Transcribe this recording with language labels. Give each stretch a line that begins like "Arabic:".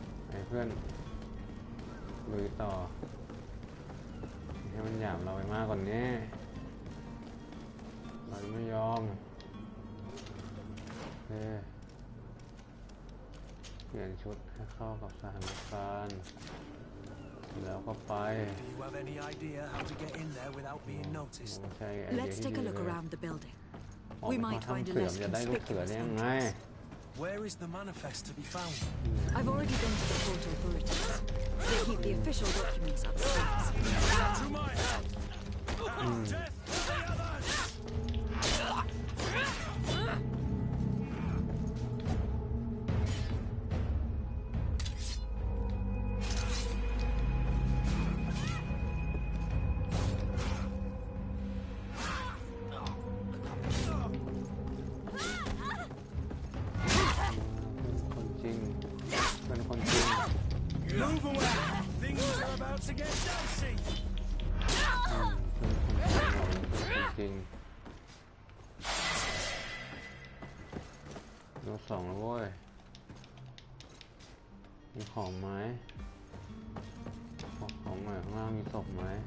Thai: ให้เพื่อนลุยต่อให้มันหยาบเราไปมากกว่านี้เราไม่ยอมเปลี่ยนชุดให้เข้ากับสถานการณ์แล้วก็ไป
English: Do you have any idea how to get in there without being noticed? Let's take a look around the building. We might find a less conspicuous entrance. Where is the manifest to be found? I've already been to the port authorities. They keep the official documents upstairs. To my help! And death to the others!
Thai: จริงเป็นคนจริง
English: Move away! Things are about to get dicey!
Thai: เป็นคนจริงโดนสองแล้วเว้ยมีของไหมของใหม่ข้างล่างมีศพไหม